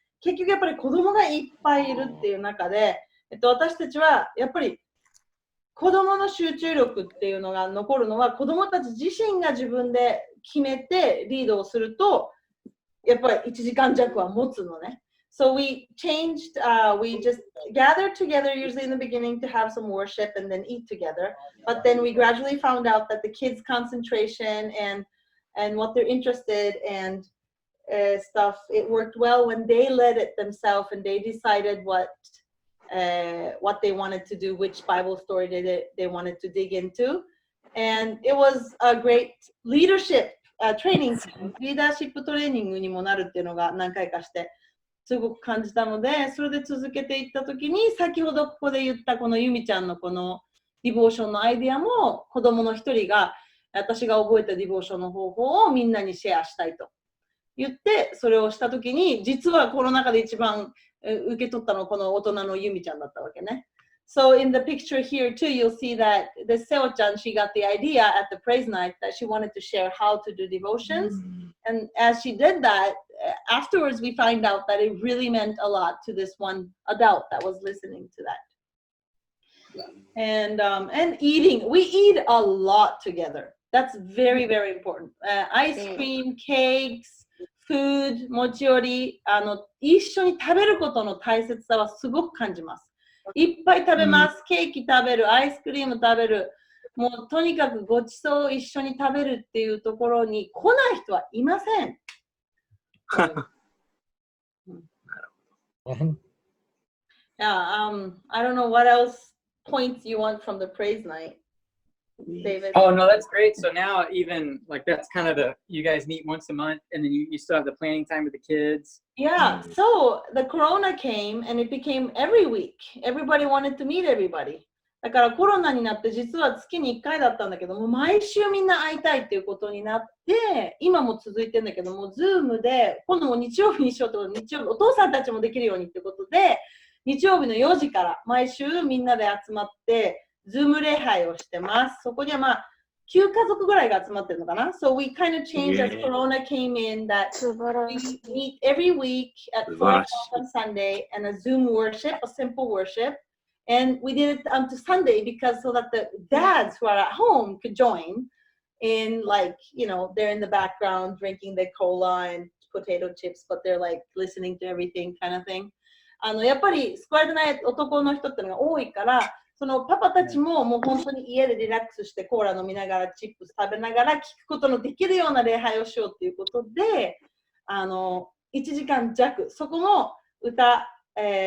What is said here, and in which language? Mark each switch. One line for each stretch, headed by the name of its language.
Japanese: 結局やっぱり子供がいっぱいいるっていう中で、私たちはやっぱり子供の集中力っていうのが残るのは、子供たち自身が自分で決めてリードをすると、やっぱり1時間弱は持つのね。
English: So we changed, we just gathered together usually in the beginning to have some worship and then eat together. But then we gradually found out that the kids' concentration and what they're interested in stuff, it worked well when they led it themselves and they decided what they wanted to do, which Bible story they wanted to dig into. And it was a great leadership training,
Japanese: リーダーシップトレーニングにもなるっていうのが何回かしてすごく感じたので、それで続けていったときに、先ほどここで言ったこのゆみちゃんのこのディボーションのアイディアも、子供の一人が私が覚えたディボーションの方法をみんなにシェアしたいと言って、それをしたときに、実はこの中で一番受け取ったのはこの大人のゆみちゃんだったわけね。
English: So in the picture here too, you'll see that the Seo-chan, she got the idea at the praise night that she wanted to share how to do devotions. And as she did that, afterwards we find out that it really meant a lot to this one adult that was listening to that. And eating, we eat a lot together. That's very, very important. Ice cream, cakes, food,
Japanese: 持ち寄り、一緒に食べることの大切さはすごく感じます。いっぱい食べます。ケーキ食べる、アイスクリーム食べる。もうとにかくごちそうを一緒に食べるっていうところに来ない人はいません。
English: Yeah, I don't know what else points you want from the praise night, David. Oh, no, that's great. So now even like that's kind of you guys meet once a month and then you still have the planning time with the kids. Yeah, so the corona came and it became every week. Everybody wanted to meet everybody.
Japanese: だからコロナになって実は月に1回だったんだけども、毎週みんな会いたいっていうことになって、今も続いてるんだけども、Zoom で今度も日曜日にしようと、日曜日お父さんたちもできるようにってことで、日曜日の4時から毎週みんなで集まって、Zoom 礼拝をしてます。そこにはまあ9家族ぐらいが集まってるのかな。
English: So we kind of changed as Corona came in that we meet every week at 4 o'clock on Sunday and a Zoom worship, a simple worship. And we did it to Sunday because so that the dads who are at home could join in, like, you know, they're in the background drinking their cola and potato chips, but they're like listening to everything kind of thing.
Japanese: やっぱり救われてない男の人ってのが多いから、そのパパたちももう本当に家でリラックスしてコーラ飲みながらチップス食べながら聞くことのできるような礼拝をしようっていうことで、1時間弱、そこの歌、バ